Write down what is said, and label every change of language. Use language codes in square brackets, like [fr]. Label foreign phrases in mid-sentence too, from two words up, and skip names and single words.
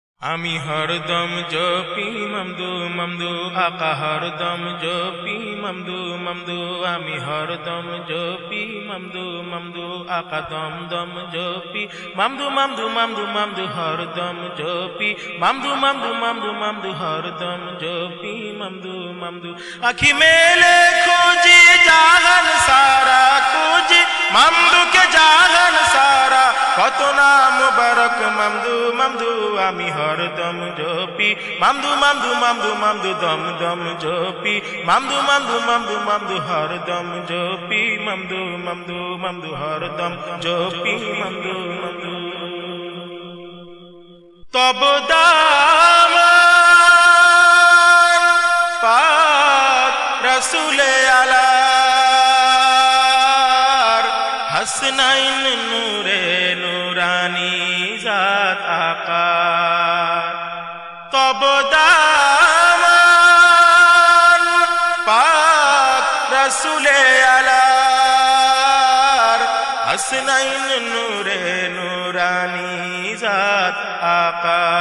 [bn] আমি হরদম জপি মামদু মামদু আকা হরদম জপি মামদু মামদু আমি হরদম জপি মামদু মামদু আকা দম দম জপি মামদু মামদু মামদু মামদু হরদম জপি মামদু মামদু মামদু মামদু হরদম জপি মামদু মামদু আখি মেলে খুঁজি জাহান সারা খুঁজি মামদু কে জাহান সারা কত না মুবারক মামদু মামদু আমি হরদম জপি মামদু মামদু মামদু মামদু দম দম জপি মামদু মামদু মামদু মামদু হরদম জপি মামদু মামদু মামদু হরদম জপি মামদু মামদু [ur] تب دامان پاک رسول اعلیٰ حسنین نورِ نورانی ذات آقا تب دامان پاک رسول اعلیٰ حسنین نورِ نورانی ذات آقا